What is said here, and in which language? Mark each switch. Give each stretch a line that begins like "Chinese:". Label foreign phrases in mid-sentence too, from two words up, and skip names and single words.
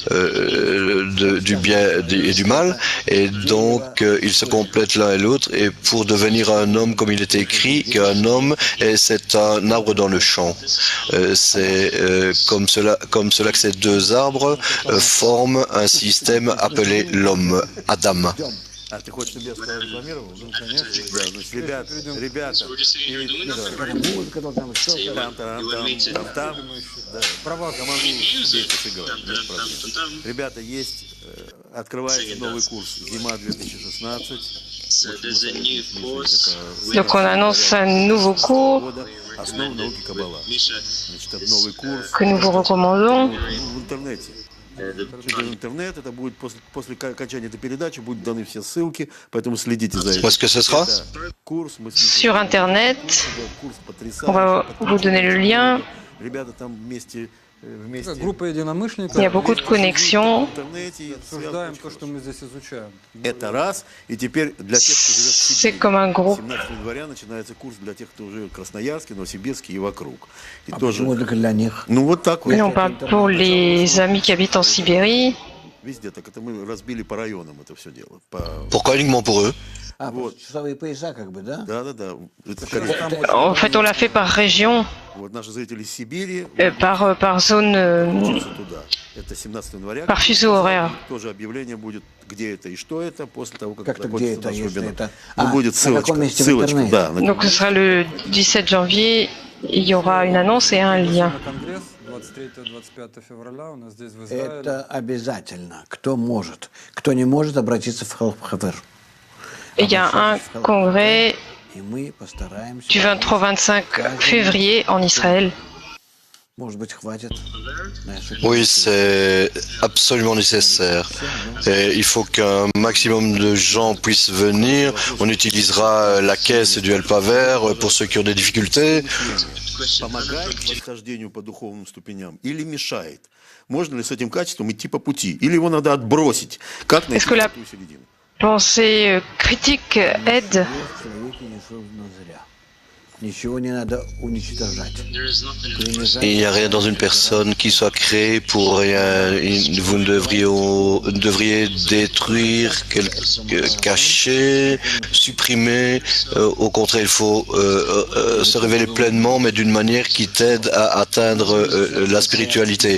French: du bien et du mal, et donc ils se complètent l'un et l'autre, et pour devenir un homme, comme il est écrit qu'un homme c'est un arbre dans le champ. C'est comme cela que ces deux arbres forme un système appelé l'homme, Adam.
Russian: А ты хочешь, чтобы я срекламировал? Ну, конечно. Да, значит, ребята,
English: So we're just saying you're doing that? So you want me to?
Russian: там, да, права команду здесь сыграть, без проблем. Ребята, есть, открывается новый курс «Зима 2016».
English: So there's a new course.
French: Donc on annonce un nouveau cours
Russian: Основы науки Каббала. Значит, это новый курс
French: que nous vous recommandons.
Russian: в интернете. Через интернет, это будет после окончания этой передачи, будут даны все ссылки, поэтому следите за этим.
French: Où est-ce que ce sera?
Russian: Курс, мы
French: Sur Internet,
Russian: курс
French: on va vous donner le lien.
Russian: Ребята там вместе Группа единомышленников.
French: Il y a beaucoup de connexions.
Russian: в интернете и Обсуждаем то, что мы здесь изучаем. это раз. И теперь для тех, кто живет в
French: C'est
Russian: Сибири,
French: comme un groupe.
Russian: 17 января начинается курс для тех, кто живет в Красноярске, Новосибирске и вокруг. И Почему только для них? ну вот так вот.
French: Et on parle pour les amis qui habitent en Sibérie.
Russian: Везде так. Это мы разбили по районам это все дело.
French: Pourquoi uniquement pour eux?
Russian: Часовые пояса как бы, да? Да.
French: En fait, on l'a fait par région,
Russian: Вот наши зрители из Сибири
French: par zone,
Russian: учатся туда. Это 17 января.
French: par fuseau horaire.
Russian: Тоже объявление будет, где это и что это, после того, как Как-то где закончится это, наш если вебинар. это... Ну, будет на ссылочка. каком месте в Ссылочку, интернете? да.
French: Donc ce sera le 17 janvier. Il y aura une annonce et un lien.
Russian: На конгресс 23-25 февраля у нас здесь в Израиле. Это обязательно. Кто может. Кто не может, обратиться в Хелп-Хавер.
French: Et il y a un congrès
Russian: И мы постараемся...
French: du 23-25 février en Israël.
Russian: Может быть, хватит.
French: Oui, c'est absolument nécessaire. Et il faut qu'un maximum de gens puissent venir. On utilisera la caisse du Helpaver pour ceux qui ont des difficultés.
Russian: Помогает восхождению по духовным ступеням или мешает? Можно ли с этим качеством идти по пути? Или его надо отбросить? Как найти
French: que la-
Russian: золотую середину?
French: Pensée critique aide.
Russian: Человек не создан зря. Ничего не надо уничтожать.
French: Il n'y a rien dans une personne qui soit créée pour rien. Vous ne devriez détruire, cacher, supprimer. Au contraire, il faut se révéler pleinement, mais d'une manière qui t'aide à atteindre la spiritualité.